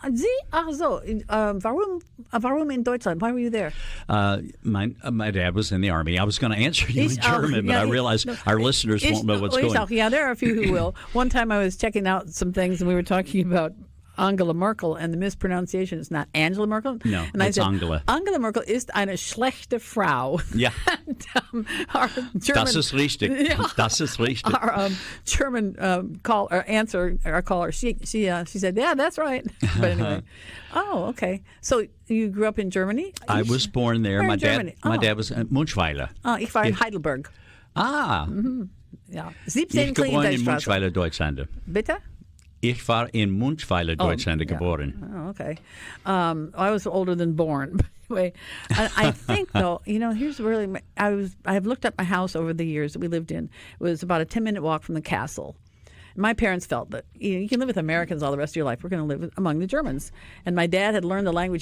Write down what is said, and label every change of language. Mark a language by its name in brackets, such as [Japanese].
[German] Sie? Ach so. Warum in Deutschland? [English] Why were you there? My dad was in the Army. I was going to answer you in German, but I realized our listeners won't know what's going on. Yeah, there are a few who will. One time I was checking out some things, and we were talking about Angela Merkel, and the mispronunciation is not Angela Merkel. No, and it's Angela. [German] Angela Merkel ist eine schlechte Frau. [English] Yeah. And, our German, [German] das ist richtig. [English] Yeah, [German] das ist richtig. [English] Our German our caller, she said, yeah, that's right. But anyway. Oh, okay. So you grew up in Germany? I was born there. My dad was in Münchweiler. [German] Ich war in Heidelberg. Ah. Mhm. Ja. 17 Ich geboren in Münchweiler, Deutschland. Bitte? Ich war in Münchweiler, Deutschland geboren. [English] Oh, okay. I was older than born. But anyway, I think though, here's really I've looked up my house over the years that we lived in. It was about a 10-minute walk from the castle. My parents felt that you can live with Americans all the rest of your life. We're going to live among the Germans. And my dad had learned the language.